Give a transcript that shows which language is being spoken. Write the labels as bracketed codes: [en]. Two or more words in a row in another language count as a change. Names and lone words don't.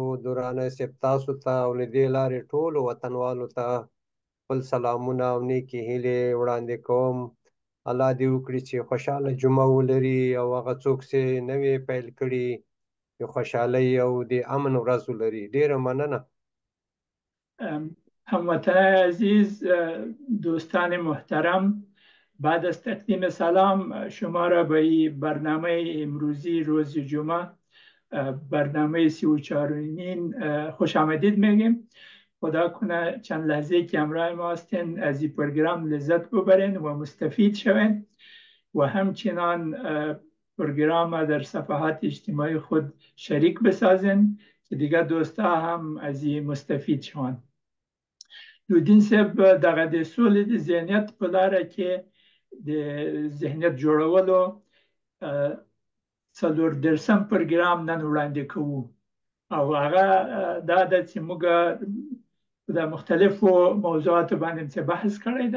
[ps] درانه سپ تاسو ته او له دې لارې ټولو وطنوالو ته خپل سلامونه او نیکې هیلې وړاندې کوم. الله دې وکړي چې خوشحاله جمعه ولري او هغه څوک چې نوې پیل کړي د خوشحالۍ او د امن ورځ ولري. ډیره مننه. [fa] هموطن عزیز، دوستان محترم، بعد از تقدیم سلام شما را به این برنامه امروزی روز جمعه، برنامه 34مین خوش آمدید میگیم. خدا کنه چند لحظه که همراه ما هستین از این پروگرام لذت ببرین و مستفید شوین و همچنان پروگرام در صفحات اجتماعی خود شریک بسازین که دیگه دوستا هم از این مستفید شوند. [ps] لودین صاحب دغه د سولې د ذهنیت په لاره کې د ذهنیت جوړولو څلور درسم پروګرام نن وړاندې کوو او هغه دا ده چې موږ د مختلفو موضوعاتو باندې څه بحث کړی ده.